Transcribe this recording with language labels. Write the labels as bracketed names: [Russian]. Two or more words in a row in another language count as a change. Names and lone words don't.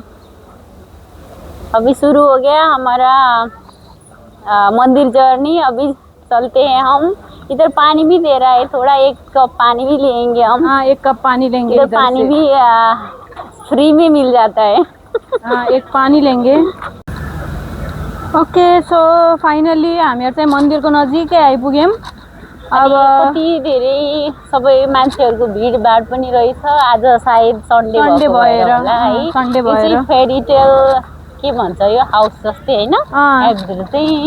[Hindi] अभी शुरू हो गया हमारा मंदिर जर्नी। अभी चलते हैं हम। इधर पानी भी दे रहा है थोड़ा, 1 कप पानी भी लेंगे हम। हाँ, 1 कप पानी लेंगे। इधर पानी भी फ्री में मिल जाता है। हाँ, 1 पानी लेंगे। ओके, [English] so finally [Nepali] हामीहरू चाहिँ मन्दिरको नजिकै आइपुग्यौँ। अब कति धेरै सबै मान्छेहरूको भिडभाड पनि रहेछ। आज सायद सन्डे भएर होला है। सन्डे भएर [English] fairy tale [Nepali] के भन्छ यो हाउस जस्तै होइन, भित्र चाहिँ